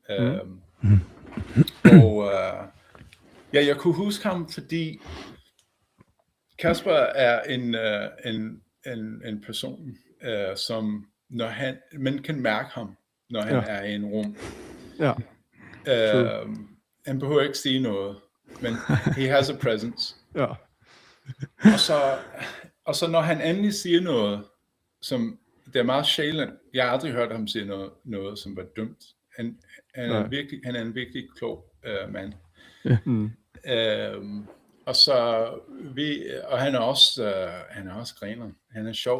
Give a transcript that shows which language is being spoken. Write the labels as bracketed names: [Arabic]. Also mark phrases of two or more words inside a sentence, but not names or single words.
[Danish] Jeg kunne huske ham, fordi Kasper er en person, som når man kan mærke ham, når han er i en rum. Ja. Han behøver ikke sige noget, men [English] he has a presence. [Danish] Ja. Og så når han endelig siger noget, som det er meget sjældent. Jeg har aldrig hørt ham sige noget som var dumt. Han er en virkelig klog mand. Og han er også griner. Han er sjov.